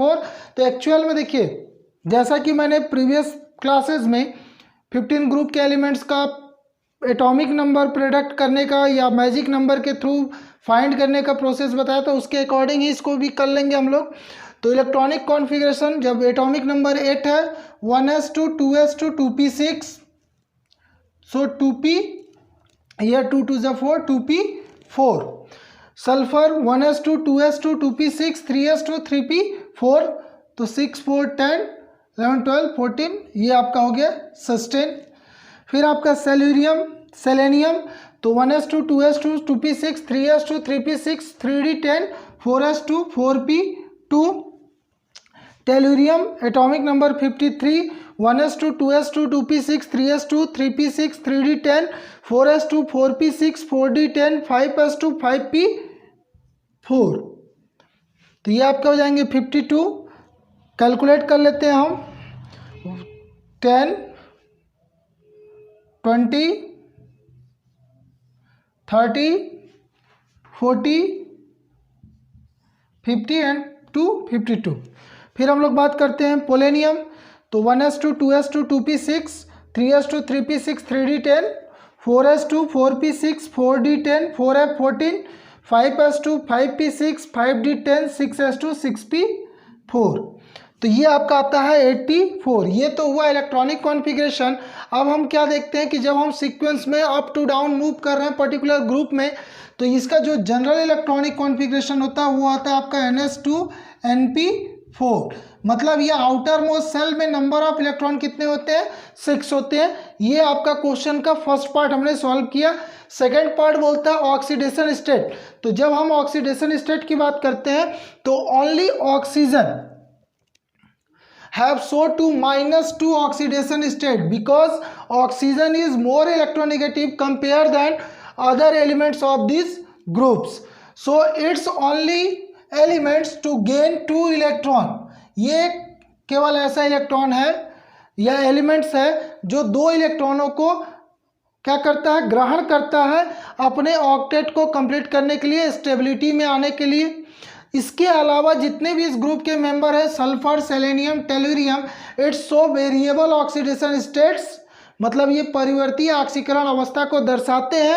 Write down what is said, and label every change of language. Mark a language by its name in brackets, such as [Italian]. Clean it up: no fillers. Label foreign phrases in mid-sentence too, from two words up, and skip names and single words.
[Hindi] तो एक्चुअल में देखिए जैसा कि मैंने [English] previous classes [Hindi] में 15 ग्रुप के एलिमेंट्स का [English] atomic number predict [Hindi] करने का या [English] magic number [Hindi] के [English] through find [Hindi] करने का प्रोसेस बताया, तो उसके अकॉर्डिंग ही इसको भी कर लेंगे हम लोग। तो [English] electronic configuration, [Hindi] जब [English] atomic number [Hindi] 8 है, 1s2 2s2 2p6, सो 2p, यह 2 2 ज़ा 4, 2p4। सल्फर 1s2 2s2 2p6 3s2 3p4, तो 6 4 10 11 12 14, ये आपका हो गया सस्टेन। फिर आपका सेलेनियम, तो 1s2 2s2 2p6 3s2 3p6 3d10 4s2 4p2। [English] टेलुरियम atomic number 53, [Hindi] 1s2 2s2 2p6 3s2 3p6 3d10 4s2 4p6 4d10 5s2 5p4। तो ये आपका हो जाएंगे 52। कैलकुलेट कर लेते हैं हम, 10 20 30 40 50 एंड 52। फिर हम लोग बात करते हैं पोलेनियम, तो 1s2 2s2 2p6 3s2 3p6 3d10 4s2 4p6 4d10 4f14 5s2 5p6 5d10 6s2 6p4। तो ये आपका आता है 84। ये तो हुआ [English] electronic configuration. [Hindi] अब हम क्या देखते हैं कि जब हम सीक्वेंस में [English] up to down move [Hindi] कर रहे हैं [English] particular group [Hindi] में, तो इसका जो [English] general electronic configuration [Hindi] होता है वो आता है आपका ns2np4। मतलब ये [English] outer most shell [Hindi] में [English] number of electron [Hindi] कितने होते हैं, 6 होते हैं। ये आपका क्वेश्चन का [English] first part [Hindi] हमने सॉल्व किया। [English] second part [Hindi] बोलता है [English] oxidation state. [Hindi] तो जब हम [English] oxidation state [Hindi] की बात करते हैं तो [English] only oxygen have so to -2 oxidation state because oxygen is more electronegative compared than other elements of these groups, so it's only elements to gain 2 electron। [Hindi] ये केवल ऐसा इलेक्ट्रॉन है या एलिमेंट्स है जो 2 इलेक्ट्रॉनों को क्या करता है, ग्रहण करता है अपने ऑक्टेट को कंप्लीट करने के लिए, स्टेबिलिटी में आने के लिए। इसके अलावा जितने भी इस ग्रुप के मेंबर हैं, सल्फर, सेलेनियम, टेलुरियम, [English] it's so variable oxidation states, [Hindi] मतलब ये परिवर्ती ऑक्सीकरण अवस्था को दर्शाते हैं।